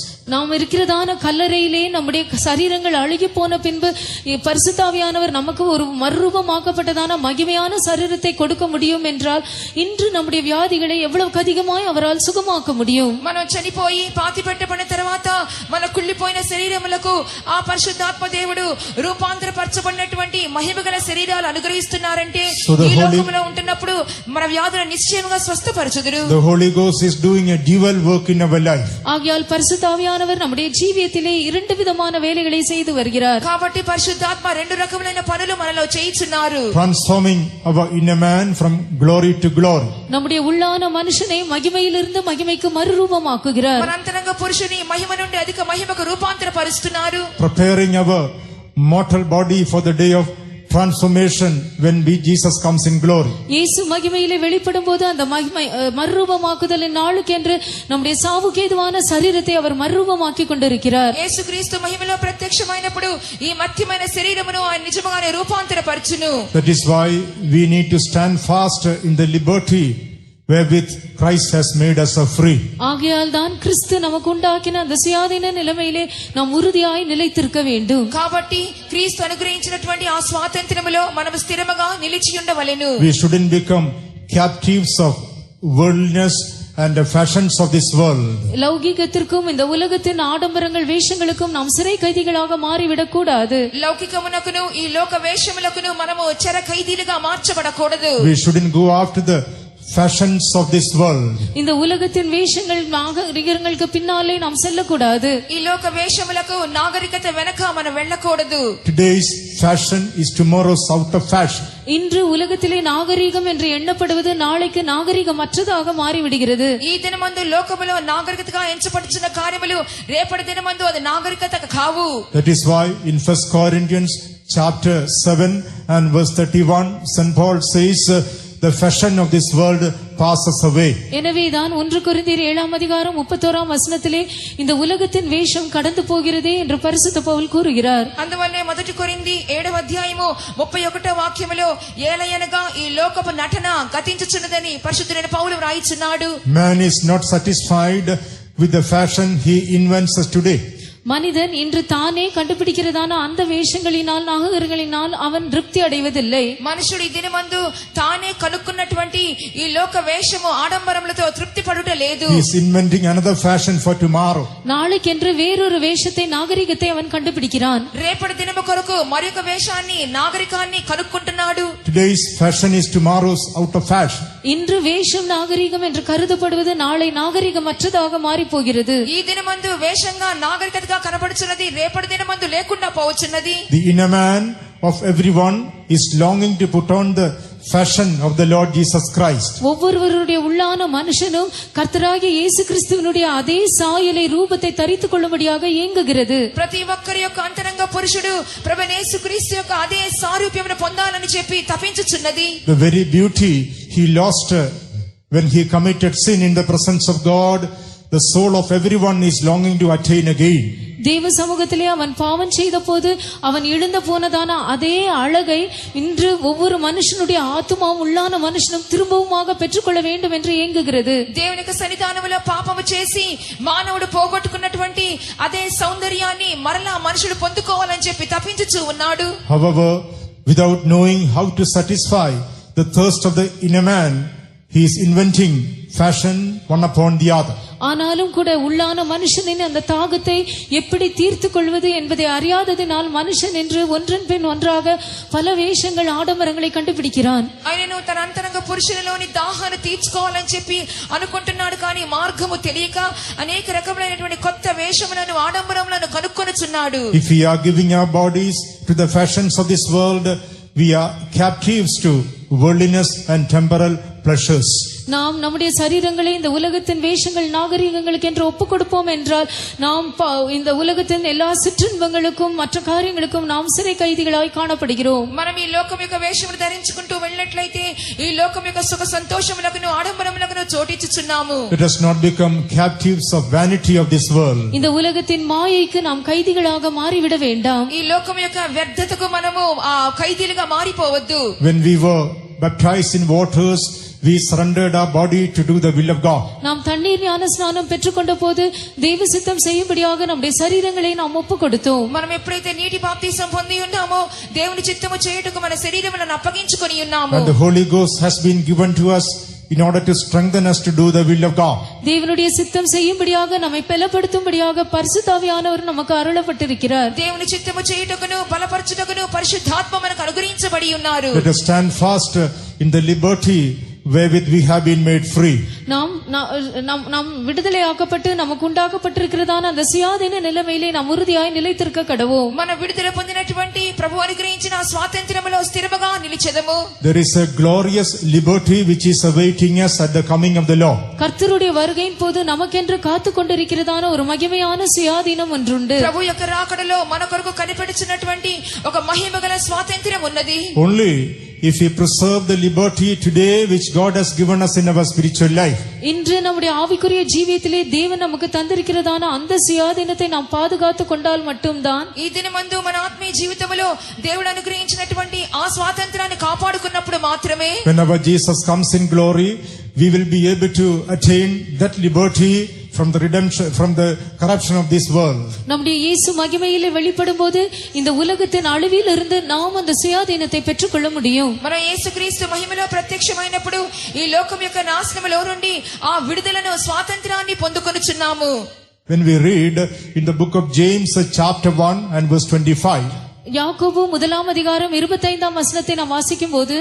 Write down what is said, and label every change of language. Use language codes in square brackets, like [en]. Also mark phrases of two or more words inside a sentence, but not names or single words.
[ta] நாம் இருக்கிறதான கல்லறையிலே நம்முடைய சரீரங்கள் அழுகி போன பின்பு பரிசுத்தாவியானவர் நமக்கு ஒரு மறுரூபமாக்கப்பட்டதான மகிமையான சரீரத்தை கொடுக்க முடியும் என்றால் இன்று நம்முடைய வியாதிகளை எவ்வளவு அதிகமாய் அவரால் சுகமாக்க முடியும். [te] మనం చనిపోయి పాతి పెట్టబడిన తర్వాత మన కుళ్ళిపోయిన శరీరములకు ఆ పరిశుద్ధాత్మ దేవుడు రూపాంతరపరచబడినటువంటి మహిమగల శరీరాలు అనుగ్రహిస్తున్నారంటే ఈ లోకంలో ఉంటున్నప్పుడు మన వ్యాధులను నిశ్చయంగా స్వస్థపరచుదురు. [en] The Holy Ghost is doing a dual work in our life. [ta] ஆகையால் பரிசுத்தாவியானவர் நம்முடைய ஜீவியத்திலே இரண்டு விதமான வேலைகளை செய்து வருகிறார். [te] కాబట్టి పరిశుద్ధాత్మ రెండు రకములైన పనులు మనలో చేయిస్తున్నారు. [en] Transforming our inner man from glory to glory. [ta] நம்முடைய உள்ளான மனுஷனை மகிமையிலிருந்து மகிமைக்கு மறுரூபமாக்குகிறார். [te] మన అంతరంగ పురుషుని మహిమ నుండి అధిక మహిమకు రూపాంతరపరుస్తున్నారు. [en] Preparing our mortal body for the day of transformation when Jesus comes in glory. [ta] இயேசு மகிமையிலே வெளிப்படும்போது அந்த மகிமை மறுரூபமாக்குதலின் நாளுக்கென்று நம்முடைய சாவுக்கேதுவான சரீரத்தை அவர் மறுரூபமாக்கி கொண்டிருக்கிறார். [te] యేసుక్రీస్తు మహిమలో ప్రత్యక్షమైనప్పుడు ఈ మధ్యమైన శరీరమును ఆయన నిజముగానే రూపాంతరపరచును. [en] That is why we need to stand fast in the liberty wherewith Christ has made us free. [ta] ஆகையால் தான் கிறிஸ்து நமக்கு உண்டாக்கின அந்த சுயாதீன நிலைமையிலே நாம் உறுதியாய் நிலைத்திருக்க வேண்டும். [te] కాబట్టి క్రీస్తు అనుగ్రహించినటువంటి ఆ స్వాతంత్ర్యములో మనం స్థిరముగా నిలిచి ఉండవలెను. [en] We shouldn't become captives of worldliness and the fashions of this world. [ta] லௌகிகத்திற்கும் இந்த உலகத்தின் ஆடம்பரங்கள் வேஷங்களுக்கும் நாம் சிறை கைதிகளாக மாறிவிடக் கூடாது. [te] లౌకికమునకును ఈ లోక వేషములకును మనము చెర ఖైదీలుగా మార్చబడకూడదు. [en] We shouldn't go after the fashions of this world. [ta] இந்த உலகத்தின் வேஷங்கள் நாகரிகங்களுக்கு பின்னாலே நாம் செல்லக்கூடாது. [te] ఈ లోక వేషములకు నాగరికత వెనక మనం వెళ్ళకూడదు. [en] Today's fashion is tomorrow's out of fashion. [ta] இன்று உலகத்திலே நாகரிகம் என்று எண்ணப்படுவது நாளைக்கு நாகரிகமற்றதாக மாறிவிடுகிறது. [te] ఈ దినమందు లోకములో నాగరికతగా ఎంచబడుచున్న కార్యములు రేపటి దినమందు అది నాగరికత కావు. [en] That is why in 1 Corinthians chapter 7 and verse 31 St. Paul says the fashion of this world passes away. [ta] எனவேதான் 1 கொரிந்தியர் 7ஆம் அதிகாரம் 31ஆம் வசனத்திலே இந்த உலகத்தின் வேஷம் கடந்து போகிறதே என்று பரிசுத்த பவுல் கூறுகிறார். [te] అందువల్లే మొదటి కొరింథీ 7వ అధ్యాయము 31వ వాక్యములో ఏలయనగా ఈ లోకపు నటన గతించుచున్నదని పరిశుద్ధుడైన పౌలు వ్రాయిచున్నాడు. [en] Man is not satisfied with the fashion he invents today. [ta] மனிதன் இன்று தானே கண்டுபிடிக்கிறதான அந்த வேஷங்களினால் நாகரிகங்களினால் அவன் திருப்தி அடைவதில்லை. [te] మనుషుడు ఈ దినమందు తానే కనుక్కున్నటువంటి ఈ లోక వేషము ఆడంబరములతో తృప్తి పడుట లేదు. [en] He is inventing another fashion for tomorrow. [ta] நாளைக்கென்று வேறொரு வேஷத்தை நாகரிகத்தை அவன் கண்டுபிடிக்கிறான். [te] రేపటి దినము కొరకు మరొక వేషాన్ని నాగరికాన్ని కనుక్కుంటున్నాడు. [en] Today's fashion is tomorrow's out of fashion. [ta] இன்று வேஷம் நாகரிகம் என்று கருதப்படுவது நாளை நாகரிகமற்றதாக மாறி போகிறது. [te] ఈ దినమందు వేషంగా నాగరికతగా కనబడుచున్నది రేపటి దినమందు లేకుండా పోవచ్చున్నది. [en] The inner man of everyone is longing to put on the fashion of the Lord Jesus Christ. [ta] ஒவ்வொருவருடைய உள்ளான மனுஷனும் கர்த்தராகிய இயேசு கிறிஸ்துவினுடைய அதே சாயலை ரூபத்தை தரித்துக் கொள்ளும்படியாக ஏங்குகிறது. [te] ప్రతి ఒక్కరి యొక్క అంతరంగ పురుషుడు ప్రభువైన యేసుక్రీస్తు యొక్క అదే సారూప్యమును పొందాలని చెప్పి తపించుచున్నది. [en] The very beauty he lost when he committed sin in the presence of God, the soul of everyone is longing to attain again. [ta] தேவ சமூகத்திலே அவன் பாவம் செய்த போது அவன் இழந்து போனதான அதே அழகை இன்று ஒவ்வொரு மனுஷனுடைய ஆத்துமாவும் உள்ளான மனுஷனும் திரும்பவுமாக பெற்றுக்கொள்ள வேண்டும் என்று ஏங்குகிறது. [te] దేవుని యొక్క సన్నిధానములో పాపము చేసి మానవుడు పోగొట్టుకున్నటువంటి అదే సౌందర్యాన్ని మరలా మనుషుడు పొందుకోవాలని చెప్పి తపించుచూ ఉన్నాడు. [en] However, without knowing how to satisfy the thirst of the inner man, he is inventing fashion one upon the other. [ta] ஆனாலும் கூட உள்ளான மனுஷனின் அந்த தாகத்தை எப்படி தீர்த்து கொள்வது என்பதை அறியாததினால் மனுஷன் என்று ஒன்றன் பின் ஒன்றாக பல வேஷங்கள் ஆடம்பரங்களை கண்டுபிடிக்கிறான். [te] ఆయనను తన అంతరంగ పురుషునిలోని దాహాన్ని తీర్చుకోవాలని చెప్పి అనుకుంటున్నాడు, కానీ మార్గము తెలియక అనేక రకములైనటువంటి కొత్త వేషములను ఆడంబరములను కనుక్కొనుచున్నాడు. [en] If we are giving our bodies to the fashions of this world, we are captives to worldliness and temporal pleasures. [ta] நாம் நம்முடைய சரீரங்களை இந்த உலகத்தின் வேஷங்கள் நாகரிகங்களுக்கு என்று ஒப்புக் கொடுப்போம் என்றால் நாம் இந்த உலகத்தின் எல்லா சிற்றின்பங்களுக்கும் மற்ற காரியங்களுக்கும் நாம் சிறை கைதிகளாய் காணப்படுகிறோம். [te] మనం ఈ లోకం యొక్క వేషమును ధరించుకుంటూ వెళ్ళినట్లయితే ఈ లోకం యొక్క సుఖ సంతోషములకు ఆడంబరములకు చోటిచ్చుచున్నాము. [en] Let us not become captives of vanity of this world. [ta] இந்த உலகத்தின் மாயைக்கு நாம் கைதிகளாக மாறிவிட வேண்டாம். [te] ఈ లోకం యొక్క వ్యర్థతకు మనము ఖైదీలుగా మారిపోవద్దు. [en] When we were baptized in waters, we surrendered our body to do the will of God. [ta] நாம் தண்ணீர் ஞான ஸ்நானம் பெற்றுக்கொண்ட போது தேவ சித்தம் செய்யும்படியாக நம்முடைய சரீரங்களை நாம் ஒப்பு கொடுத்தோம். [te] మనం ఎప్పుడైతే నీటి బాప్తిసం పొంది ఉన్నామో దేవుని చిత్తము చేయుటకు మన శరీరములను అప్పగించుకొని ఉన్నాము. [en] And the Holy Ghost has been given to us in order to strengthen us to do the will of God. [ta] தேவனுடைய சித்தம் செய்யும்படியாக நம்மை பலப்படுத்தும்படியாக பரிசுத்த ஆவியானவர் நமக்கு அருளப்பட்டிருக்கிறார். [te] దేవుని చిత్తము చేయుటకును బలపరచుటకును పరిశుద్ధాత్మ మనకు అనుగ్రహించబడి ఉన్నారు. [en] Let us stand fast in the liberty wherewith we have been made free. [ta] நாம் விடுதலை ஆக்கப்பட்டு நமக்கு உண்டாக்கப்பட்டிருக்கிறதான அந்த சுயாதீன நிலைமையிலே நாம் உறுதியாய் நிலைத்திருக்க கடவோம். [te] మన విడుదల పొందినటువంటి ప్రభు అనుగ్రహించిన స్వాతంత్ర్యములో స్థిరముగా నిలిచెదము. [en] There is a glorious liberty which is awaiting us at the coming of the Lord. [ta] கர்த்தருடைய வருகையின் போது நமக்கென்று காத்து கொண்டிருக்கிறதான ஒரு மகிமையான சுயாதீனம் ஒன்றுண்டு. [te] ప్రభు యొక్క రాకడలో మన కొరకు కనిపెడుచున్నటువంటి ఒక మహిమగల స్వాతంత్ర్యం ఉన్నది. [en] Only if we preserve the liberty today which God has given us in our spiritual life. [ta] இன்று நம்முடைய ஆவிக்குரிய ஜீவியத்திலே தேவன் நமக்கு தந்திருக்கிறதான அந்த சுயாதீனத்தை நாம் பாதுகாத்து கொண்டால் மட்டும்தான் [te] ఈ దినమందు మన ఆత్మీయ జీవితంలో దేవుడు అనుగ్రహించినటువంటి ఆ స్వాతంత్రాన్ని కాపాడుకున్నప్పుడు మాత్రమే [en] Whenever Jesus comes in glory, we will be able to attain that liberty from the redemption, from the corruption of this world. [ta] நம்முடைய இயேசு மகிமையிலே வெளிப்படும்போது இந்த உலகத்தின் அழிவில் இருந்து நாம் அந்த சுயாதீனத்தை பெற்றுக்கொள்ள முடியும். [te] మన యేసుక్రీస్తు మహిమలో ప్రత్యక్షమైనప్పుడు ఈ లోకం యొక్క నాశనములో నుండి ఆ విడుదలను స్వాతంత్రాన్ని పొందుకొనుచున్నాము. [en] When we read in the book of James chapter 1 and verse 25, [ta] யாக்கோபு முதலாம் அதிகாரம் 25ஆம் வசனத்தை நாம் வாசிக்கும் போது